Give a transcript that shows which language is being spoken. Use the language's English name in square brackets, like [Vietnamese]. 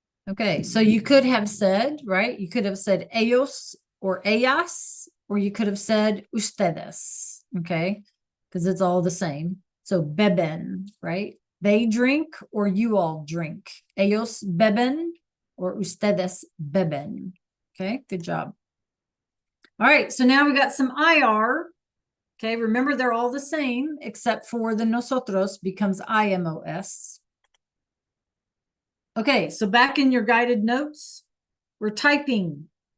[English] Okay, so you could have said, right? You could have said ellos or ellas, or you could have said ustedes, okay? Because it's all the same. So beben, right? They drink or you all drink. [Spanish] Ellos beben [English] or [Spanish] ustedes beben. [English] Okay, good job. All right, so now we got some IR. Okay, remember they're all the same except for the nosotros becomes IMOS. Okay, so back in your guided notes, we're typing.